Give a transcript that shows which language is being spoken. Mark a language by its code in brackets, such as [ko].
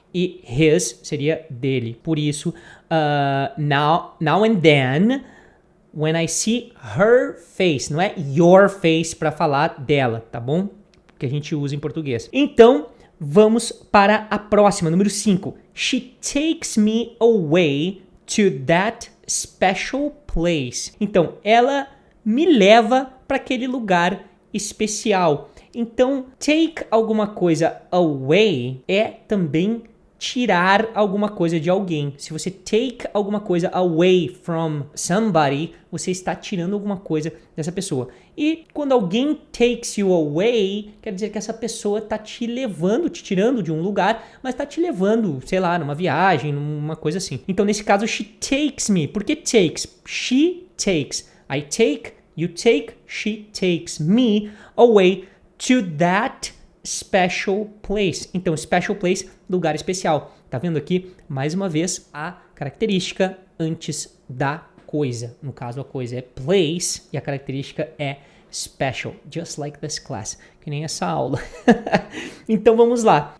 [pt] E his seria dele. Por isso, [en] now and then, when I see her face, [pt] não é [en] your face [pt] para falar dela, tá bom? Que a gente usa em português. Então, vamos para a próxima, número 5. [en] She takes me away to that special place. [pt] Então, ela me leva para aquele lugar especial. Então, take alguma coisa away é também tirar alguma coisa de alguém. Se você take alguma coisa [en] away from somebody, [pt] você está tirando alguma coisa dessa pessoa. E quando alguém [en] takes you away, [pt] quer dizer que essa pessoa está te levando, te tirando de um lugar, mas está te levando, sei lá, numa viagem, numa coisa assim. Então, nesse caso, [en] she takes me. [pt] Por que takes? [en] She takes. I take, you take, she takes me away to that special place. [pt] Então, [en] special place, [pt] lugar especial. Tá vendo aqui, mais uma vez, a característica antes da coisa. No caso, a coisa é place e a característica é special. [en] Just like this class. [pt] Que nem essa aula. Então, vamos lá.